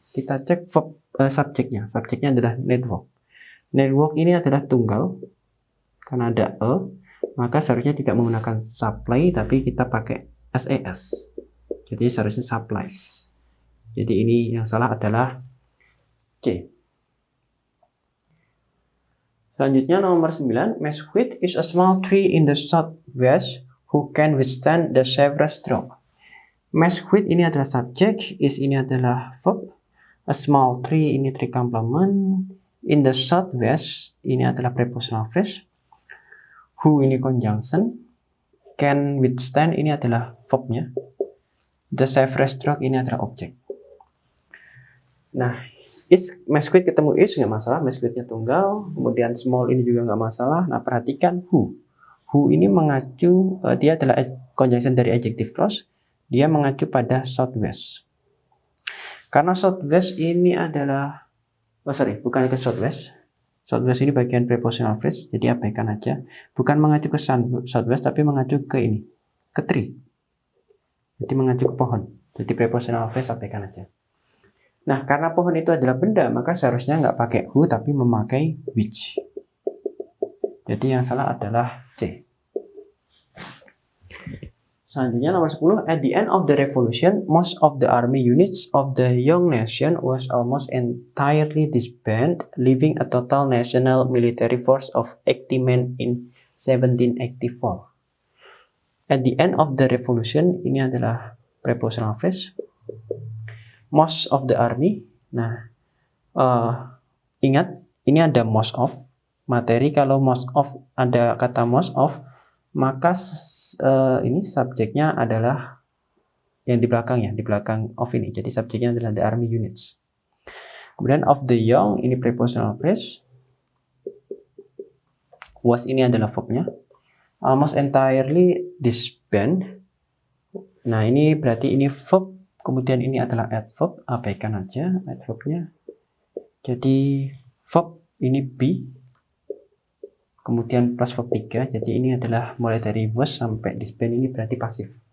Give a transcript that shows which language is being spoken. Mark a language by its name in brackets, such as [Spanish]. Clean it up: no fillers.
[Indonesian] Kita cek verb subjeknya. Subjeknya adalah network. Network ini adalah tunggal karena ada maka seharusnya tidak menggunakan supply tapi kita pakai SAS. Jadi seharusnya supplies. Jadi ini yang salah adalah C. Selanjutnya nomor 9, [English] mesquite is a small tree in the southwest who can withstand the severe stroke. [Indonesian] Mesquite ini adalah subjek, is ini adalah verb, [English] a small tree [Indonesian] ini tree complement, [English] in the southwest [Indonesian] ini adalah prepositional phrase, who ini conjunction, [English] can withstand [Indonesian] ini adalah verbnya, [English] the severe stroke [Indonesian] ini adalah objek. Nah, mesquite ketemu is nggak masalah, mesquite-nya tunggal, kemudian small ini juga nggak masalah. Nah, perhatikan who ini mengacu, dia adalah conjunction dari adjective clause, dia mengacu pada southwest. Karena southwest ini adalah, bukan ke southwest. Southwest ini bagian prepositional phrase, jadi abaikan aja. Bukan mengacu ke southwest, tapi mengacu ke ini, ke tree. Jadi mengacu ke pohon. Jadi prepositional phrase abaikan aja. Nah, karena pohon itu adalah benda, maka seharusnya nggak pakai who, tapi memakai which. Jadi yang salah adalah C. Selanjutnya nomor 10, [English] at the end of the revolution, most of the army units of the young nation was almost entirely disbanded, leaving a total national military force of 80 men in 1784. At the end of the revolution, [Indonesian] ini adalah prepositional phrase. [English] Most of the army. [Indonesian] Nah, ingat ini ada most of materi. Kalau most of ada kata most of, maka ini subjeknya adalah yang di belakangnya, di belakang of ini. Jadi subjeknya adalah [English] the army units. [Indonesian] Kemudian [English] of the young [Indonesian] ini prepositional phrase. Was ini adalah verbnya. [English] Almost entirely disband. [Indonesian] Nah, ini berarti ini verb. Kemudian ini adalah adverb, abaikan aja adverbnya. Jadi verb ini be, kemudian plus verb 3. Jadi ini adalah mulai dari was sampai disband, ini berarti pasif.